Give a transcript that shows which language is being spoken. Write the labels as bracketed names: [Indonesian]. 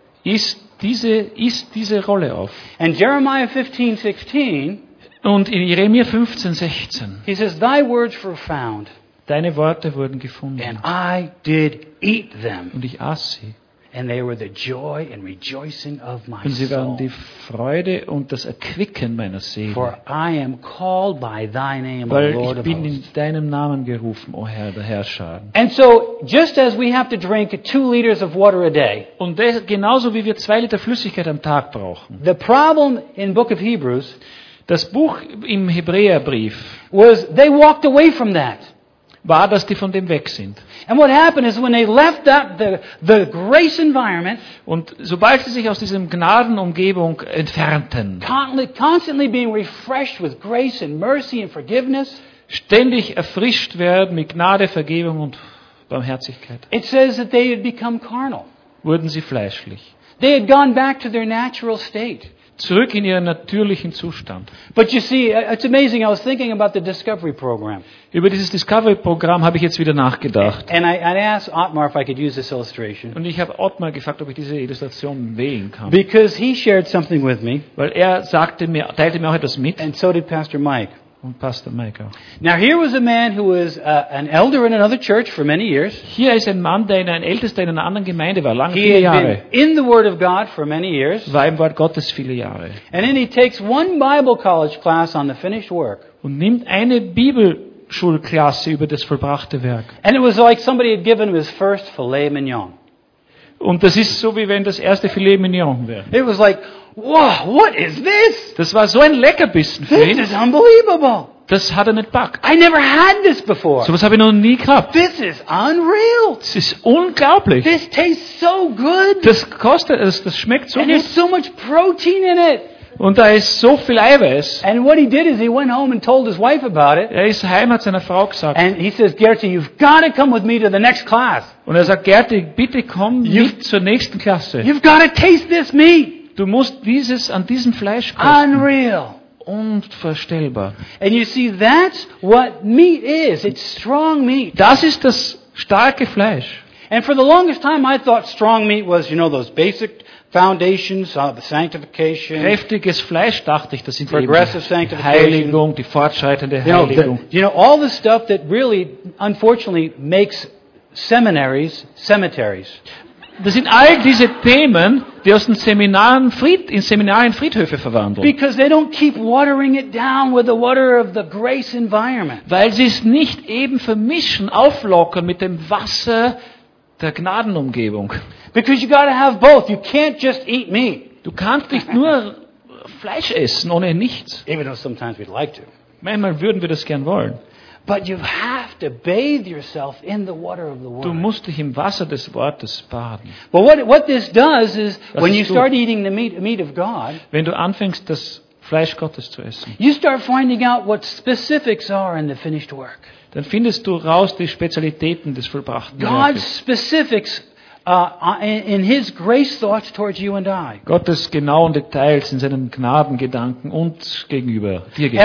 [German] Iss diese Rolle auf. [English] And Jeremiah 15:16 [German] und in Jeremia 15:16. [English] He says thy words were found. [German] Deine Worte wurden gefunden. [English] And I did eat them. [German] Und ich aß sie. [English] And they were the joy and rejoicing of my soul. [German] Und sie waren die Freude und das Erquicken meiner Seele. [English] For I am called by thy name, [German] weil [English] O Lord [German] ich bin in deinem Namen gerufen, O Herr, der Herrscher. [English] And so, just as we have to drink 2 liters of water a day. [German] Und das, genauso wie wir 2 Liter Flüssigkeit am Tag brauchen. [English] The problem in Book of Hebrews. [German] Das Buch im Hebräerbrief. [English] Was they walked away from that. [German] War, dass die von dem weg sind. [English] And what happened is when they left that the grace environment, [German] und sobald sie sich aus diesem Gnadenumgebung entfernten, [English] constantly being refreshed with grace and mercy and forgiveness, [German] ständig erfrischt werden mit Gnade, Vergebung und Barmherzigkeit, [English] it says that they had become carnal, [German] wurden sie fleischlich. [English] They had gone back to their natural state. [German] Zurück in ihren natürlichen Zustand. [English] But you see, it's amazing. I was thinking about the Discovery Program. [German] Über dieses Discovery-Programm habe ich jetzt wieder nachgedacht. [English] And I asked Otmar if I could use this illustration. [German] Und ich habe Otmar gefragt, ob ich diese Illustration wählen kann. [English] Because he shared something with me. [German] Weil er sagte mir, teilte mir auch etwas mit. [English] And so did Pastor Mike. [German] Und Pastor Mike auch. [English] Now here was a man who was an elder in another church for many years. [German] Hier ist ein Mann, der ein Ältester in einer anderen Gemeinde war, lange [English] he [German] viele Jahre. [English] In the Word of God for many years. [German] War im Wort Gottes viele Jahre. [English] And then he takes one Bible college class on the finished work. [German] Und nimmt eine Bibelschulklasse über das vollbrachte Werk. [English] And it was like somebody had given him his first filet mignon. [German] Und das ist so, wie wenn das erste Filet mignon wäre. [English] It was like, wow, what is this? [German] Das war so ein Leckerbissen für ihn. [English] This is unbelievable. [German] Das hat er nicht backt. [English] I never had this before. [German] So was habe ich noch nie gehabt. [English] This is unreal. [German] Das ist unglaublich. [English] This tastes so good. [German] Das schmeckt so [English] and [German] gut. [English] And there's so much protein in it. [German] Und da ist so viel Eiweiß. [English] And what he did is he went home and told his wife about it. [German] Er ist heim, hat seiner Frau gesagt. [English] And he says, Gertie, you've got to come with me to the next class. [German] Und er sagt, Gertie, bitte komm mit zur nächsten Klasse. [English] You've got to taste this meat. [German] Du musst dieses an diesem Fleisch kosten. [English] Unreal. [German] Unvorstellbar. [English] And you see, that's what meat is. It's strong meat. [German] Das ist das starke Fleisch. [English] And for the longest time, I thought strong meat was, you know, those basic foundations, the sanctification. [German] Kräftiges Fleisch, dachte ich, das sind [English] progressive sanctification, [German] Heiligung, die fortschreitende Heiligung. [English] You know, all the stuff that really, unfortunately, makes seminaries cemeteries. [German] Das sind all diese Themen, die aus den Seminaren in Seminaren Friedhöfe verwandeln. [English] Because they don't keep watering it down with the water of the grace environment. [German] Weil sie es nicht eben vermischen, auflockern mit dem Wasser der Gnadenumgebung. [English] Because you got to have both. You can't just eat meat. [German] Du kannst nicht nur Fleisch essen ohne nichts. [English] Even though sometimes we'd like to. [German] Manchmal würden wir das gern wollen. [English] But you have to bathe yourself in the water of the Word. [German] Du musst dich im Wasser des Wortes baden. [English] But what this does is when you start eating the meat of God, [German] wenn du anfängst, das Fleisch Gottes zu essen, [English] you start finding out what specifics are in the finished work. [German] Dann findest du raus die Spezialitäten des vollbrachten Werkes. [English] God's specifics in His grace thoughts towards you and I. [German] Gottes genauen Details in seinen Gnadengedanken und gegenüber dir gegenüber.